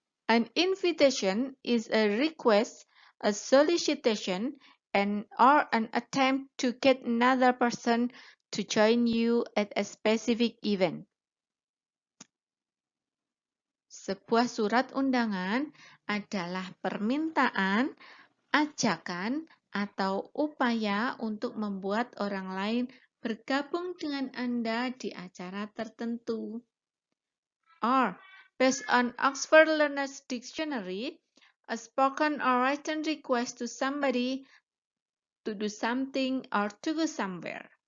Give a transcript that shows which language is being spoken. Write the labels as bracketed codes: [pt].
[en] An invitation is a request, a solicitation, or an attempt to get another person to join you at a specific event. [id] Sebuah surat undangan adalah permintaan, ajakan, atau upaya untuk membuat orang lain bergabung dengan Anda di acara tertentu. [en] Or, based on Oxford Learners Dictionary, a spoken or written request to somebody to do something or to go somewhere.